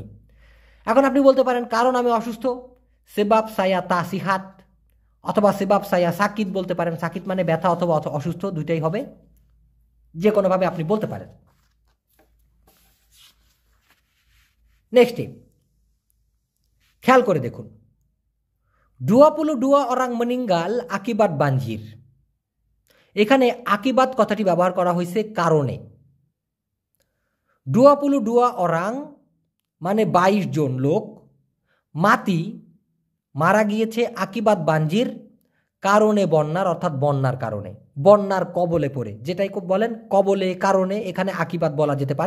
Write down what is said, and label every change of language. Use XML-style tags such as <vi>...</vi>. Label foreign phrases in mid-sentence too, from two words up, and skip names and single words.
<bn>এখন আপনি বলতে পারেন কারণ আমি অসুস্থ,</bn> <ms>sebab saya tak sihat,</ms> <bn>অথবা</bn> <ms>sebab saya sakit</ms> <bn>বলতে পারেন। সাকিত মানে ব্যথা অথবা অসুস্থ, দুইটাই হবে, যে কোনোভাবে আপনি বলতে পারেন। নেক্সটে খেয়াল করে দেখুন, 22</bn> <ms>orang meninggal akibat banjir।</ms> <bn>এখানে আকিবাত কথাটি ব্যবহার করা হয়েছে কারণে। 22 orang মানে 22 জন লোক, মাতি মারা গিয়েছে,</bn> <ms>akibat banjir</ms> <bn>কারণে বন্যার, অর্থাৎ বন্যার কারণে, বন্যার কবলে পড়ে, যেটাই বলেন কবলে কারণে, এখানে আকিবাত বলা যেতে পারে।</bn>